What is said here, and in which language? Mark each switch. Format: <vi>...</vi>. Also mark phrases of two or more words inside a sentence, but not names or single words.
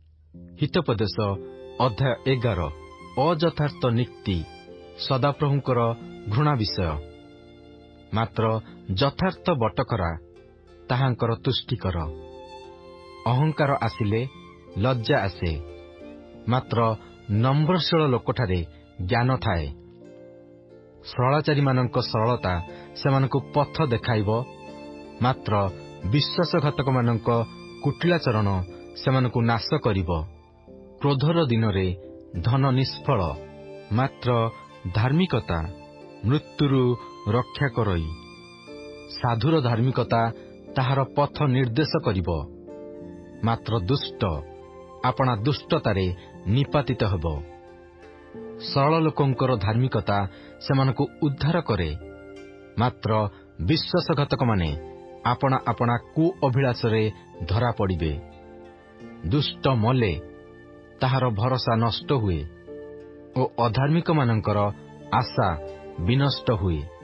<or>ହିତୋପଦେଶ ଅଧ୍ୟାୟ 11 ଅଯଥାର୍ଥ ନୀତି ସଦାପ୍ରଭୁଙ୍କର ଘୃଣା ବିଷୟ। ମାତ୍ର ଯଥାର୍ଥ ବଟକରା ତାହାଙ୍କର ତୁଷ୍ଟିକର। ଅହଂକାର ଆସିଲେ ଲଜ୍ଜା ଆସେ, ମାତ୍ର ନମ୍ରଶୀଳ ଲୋକଠାରେ ଜ୍ଞାନ ଥାଏ। ସରଳାଚାରୀ ମାନଙ୍କ ସରଳତା ସେମାନଙ୍କୁ ପଥ ଦେଖାଇବ, ମାତ୍ର ବିଶ୍ୱାସଘାତକ ମାନଙ୍କ କୁଟିଳାଚରଣ ସେମାନଙ୍କୁ ନାଶ କରିବ। କ୍ରୋଧର ଦିନରେ ଧନ ନିଷ୍ଫଳ, ମାତ୍ର ଧାର୍ମିକତା ମୃତ୍ୟୁରୁ ରକ୍ଷା କରଇ। ସାଧୁର ଧାର୍ମିକତା ତାହାର ପଥ ନିର୍ଦ୍ଦେଶ କରିବ, ମାତ୍ର ଦୁଷ୍ଟ ଆପଣା ଦୁଷ୍ଟତାରେ ନିପାତିତ ହେବ। ସରଳ ଲୋକଙ୍କର ଧାର୍ମିକତା ସେମାନଙ୍କୁ ଉଦ୍ଧାର କରେ, ମାତ୍ର ବିଶ୍ୱାସଘାତକ ମାନେ ଆପଣା ଆପଣା କୁ ଅଭିଳାଷରେ ଧରା ପଡ଼ିବେ। ଦୁଷ୍ଟ ମଲେ ତାହାର ଭରୋସା ନଷ୍ଟ ହୁଏ ଓ ଅଧାର୍ମିକ ମାନଙ୍କର ଆଶା ବିନଷ୍ଟ ହୁଏ।</or>